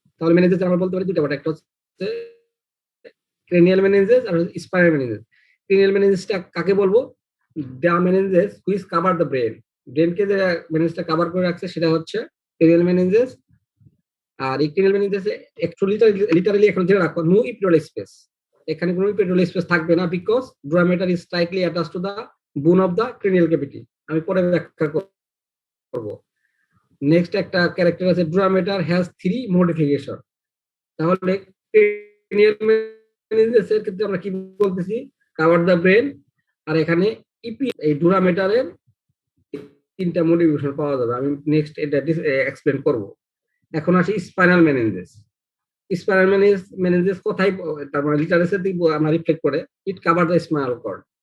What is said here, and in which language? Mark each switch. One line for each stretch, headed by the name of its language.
Bangla: তাহলে মেনিনজেস আমরা বলতে পারি দুটো পার্ট, একটা হচ্ছে ক্রেনিয়াল মেনিনজেস আর স্পাইনাল মেনিনজেস। ক্রেনিয়াল মেনিনজেসটা কাকে বলবো?
English: The meninges which cover the brain.
Bangla: ব্রেনকে যে মেনিনজেসটা কভার করে রাখছে সেটা হচ্ছে ক্রেনিয়াল মেনিনজেস। আর এই ক্রেনিয়াল মেনিনজেসে একচুয়ালি লিটারালি এখন জেনে রাখো,
English: No epidural space.
Bangla: এখানে কোনো ইপিডুরাল স্পেস থাকবে না,
English: Because dura mater is tightly attached to the bone of the cranial cavity.
Bangla: আমি পরে ব্যাখ্যা করব। নেক্সট একটা ক্যারেক্টার আছে,
English: dura mater has three modification।
Bangla: তাহলে ক্রেনিয়াল মেনিনজেসের ক্ষেত্রে আমরা কি বলতেছি?
English: Cover the brain.
Bangla: আর এখানে এই dura mater এর তিনটা মডিফিকেশন পাওয়া যাবে, আমি নেক্সট এটা এক্সপ্লেন করব। এখন আসি স্পাইনাল মেনিনজেস। স্পাইনাল মেনিনজেস কোথায়, তার মানে লিটারেচার দিব আমরা রিফ্লেক্ট করে,
English: It cover the spinal cord.